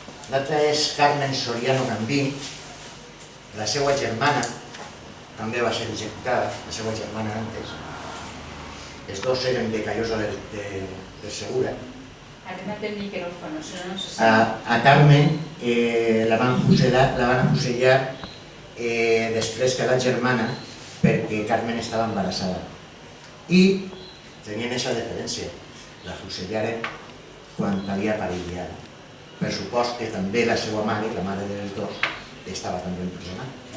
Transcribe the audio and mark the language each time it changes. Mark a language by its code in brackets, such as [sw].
[ca] L'altra és Carmen Soriano Gambín, la seva germana, també va ser executada, la seva germana antes. els dos eren de Callosa del Segura. [es] Arrímate el micrófono, si no, no se A sabe. [ca] Carmen la van afusellar després que la germana, perquè Carmen estava embarassada. I tenien aquesta diferència, la fusellaren quan havia parit ja. Per supost que també la seva mare, la mare dels dos, estava també empresonada.